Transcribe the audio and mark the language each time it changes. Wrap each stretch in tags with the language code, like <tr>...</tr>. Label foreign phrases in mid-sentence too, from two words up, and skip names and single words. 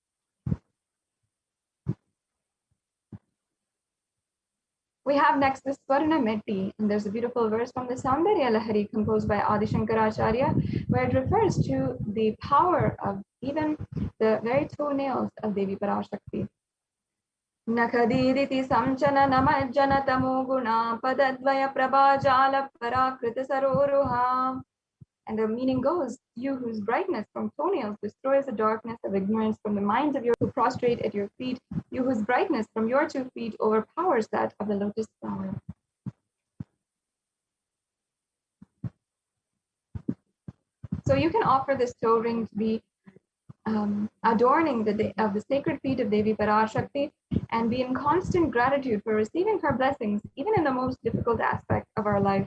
<en>We have next the Swarna Meti, and there's a beautiful verse from the Saundarya Lahari composed by Adi Shankaracharya, where it refers to the power of even the very toenails of Devi Parashakti.</en> <sa>नखदीधिति संछन्न नमज्जन तमोगुण पदद्वय प्रभाजाल पराकृत सरोरुह.</sa> <en>And the meaning goes, you whose brightness from toenails destroys the darkness of ignorance from the minds of your who prostrate at your feet, you whose brightness from your 2 feet overpowers that of the lotus flower. So you can offer this toe ring to be adorning of the sacred feet of Devi Parashakti and be in constant gratitude for receiving her blessings, even in the most difficult aspect of our life.</en>